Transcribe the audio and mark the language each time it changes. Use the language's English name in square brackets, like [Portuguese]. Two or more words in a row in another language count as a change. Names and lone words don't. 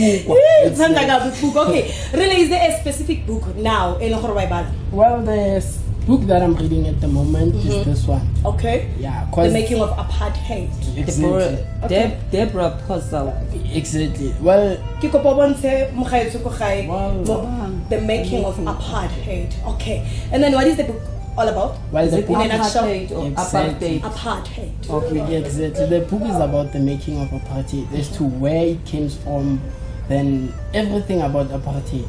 [English] Okay. Really, is there a specific book now in Well, the book that I'm reading at the moment is this one. Okay. Yeah, The cause Making of Apartheid. exactly. Deborah Postal. Exactly. Well, [Tswana] Ke kopa bontshe mogaetso ko gae, [English] Wow. The Making of Apartheid. Okay. And then what is the book all about? well, the In book a nutshell. Apartheid or Exactly. apartheid. Apartheid. Okay, exactly. The book is about the making of apartheid, as to where it came from, then everything about apartheid.